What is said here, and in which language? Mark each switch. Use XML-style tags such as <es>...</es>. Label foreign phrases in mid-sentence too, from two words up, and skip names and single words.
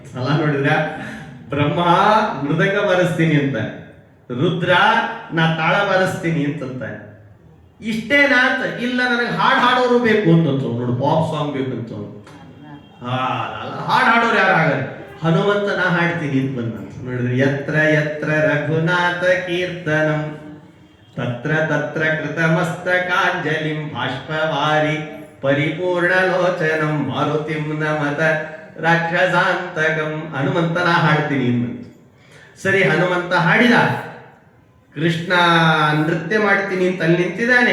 <kn>ಅಲ್ಲ ನೋಡಿದ್ರ, ಬ್ರಹ್ಮ ಮೃದಂಗ ಬಾರಿಸ್ತೀನಿ ಅಂತ, ರುದ್ರ ನಾ ತಾಳ ಬಾರಿಸ್ತೀನಿ ಅಂತಂತ. ಇಷ್ಟೇನಾ ಅಂತ, ಇಲ್ಲ ನನಗೆ ಹಾಡು ಹಾಡೋರು ಬೇಕು ಅಂತಂತ. ನೋಡು,</kn> <en>pop song</en> <kn>ಬೇಕಂತ. ಹಾಡು ಹಾಡೋರು ಯಾರು ಆಗಲ್ಲ, ಹನುಮಂತ ನಾ ಹಾಡ್ತೀನಿ ಅಂತ ಬಂದಂತ. ನೋಡಿದ್ರೆ,</kn> <sa>ಯತ್ರ ಯತ್ರ ರಘುನಾಥ ಕೀರ್ತನಂ ತತ್ರ ತತ್ರ ಕೃತ ಮಸ್ತಕಾಂಜಲಿಂ ಬಾಷ್ಪವಾರಿ ಪರಿಪೂರ್ಣ ಲೋಚನಂ ಮಾರುತಿಂ ನಮತ ರಾಕ್ಷಸಾಂತಕಂ.</sa> <kn>ಹನುಮಂತ ನಾ ಹಾಡ್ತೀನಿ ಅಂತ. ಸರಿ, ಹನುಮಂತ ಹಾಡಿದ, ಕೃಷ್ಣ ನೃತ್ಯ ಮಾಡ್ತೀನಿ ಅಂತ ಅಲ್ಲಿ ನಿಂತಿದ್ದಾನೆ.</kn>